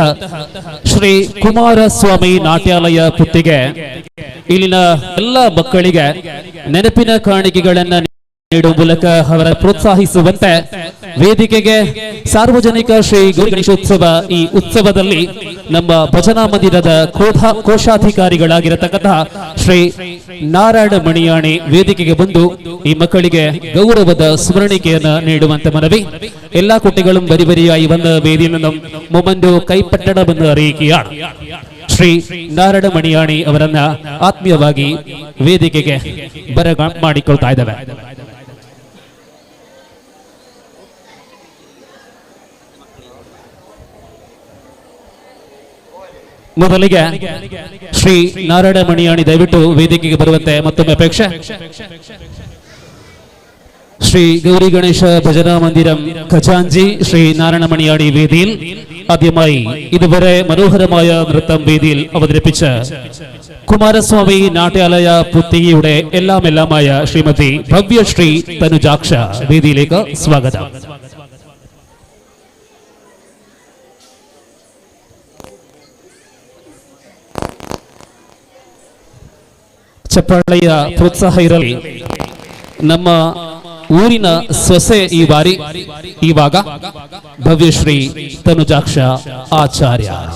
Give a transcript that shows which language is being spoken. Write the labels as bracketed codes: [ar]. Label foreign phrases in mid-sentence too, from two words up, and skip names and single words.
[kn] ಶ್ರೀ ಕುಮಾರಸ್ವಾಮಿ ನಾಟ್ಯಾಲಯ ಪುತ್ತಿಗೆ ಇಲ್ಲಿನ ಎಲ್ಲ ಮಕ್ಕಳಿಗೆ ನೆನಪಿನ ಕಾಣಿಕೆಗಳನ್ನು ನೀಡುವ ಮೂಲಕ ಅವರ ಪ್ರೋತ್ಸಾಹಿಸುವಂತೆ ವೇದಿಕೆಗೆ ಸಾರ್ವಜನಿಕ ಶ್ರೀ ಗೌರಿ ಗಣೇಶೋತ್ಸವ ಈ ಉತ್ಸವದಲ್ಲಿ ನಮ್ಮ ಭಜನಾ ಮಂದಿರದ ಕೋಶಾಧಿಕಾರಿಗಳಾಗಿರತಕ್ಕಂತಹ ಶ್ರೀ ನಾರಾಯಣ ಮಣಿಯಾಣಿ ವೇದಿಕೆಗೆ ಬಂದು ಈ ಮಕ್ಕಳಿಗೆ ಗೌರವದ ಸ್ಮರಣಿಕೆಯನ್ನು ನೀಡುವಂತೆ ಮನವಿ. [ml] ಎಲ್ಲಾ കുട്ടികളും വരിവരിയായി വന്ന് വേദിയിൽ നിന്നും മൊമന്റോ കൈപ്പറ്റണമെന്ന് അറിയിക്കുകയാണ്. [kn] ಶ್ರೀ ನಾರಾಯಣ ಮಣಿಯಾಣಿ ಅವರನ್ನ ಆತ್ಮೀಯವಾಗಿ ವೇದಿಕೆಗೆ ಮಾಡಿಕೊಳ್ತಾ ಇದ್ದೇವೆ. ಮೊದಲಿಗೆ ಶ್ರೀ ನಾರಾಯಣ ಮಣಿಯಾಣಿ ದಯವಿಟ್ಟು ವೇದಿಕೆಗೆ ಬರುವಂತೆ ಮತ್ತೊಮ್ಮೆ ಅಪೇಕ್ಷೆ. [ml] ശ്രീ ഗൗരി ഗണേശ ഭജനാ മന്ദിരം ഖജാൻജി ശ്രീ നാരായണ മണിയാണി വേദിയിൽ ആദ്യമായി ഇതുവരെ മനോഹരമായ നൃത്തം വേദിയിൽ അവതരിപ്പിച്ച കുമാരസ്വാമി നാട്യാലയ പുത്തികയുടെ എല്ലാമായ ശ്രീമതി ഭവ്യശ്രീ തനുജാക്ഷ വേദിയിലേക്ക് സ്വാഗതം. [kn] ಚಪ್ಪಾಳೆಯ ಪ್ರೋತ್ಸಾಹ ಇರಲಿ. ನಮ್ಮ ಊರಿನ ಸೊಸೆ ಈ ಬಾರಿ ಇವಾಗ ಭವ್ಯಶ್ರೀ ತನುಜಾಕ್ಷ ಆಚಾರ್ಯ.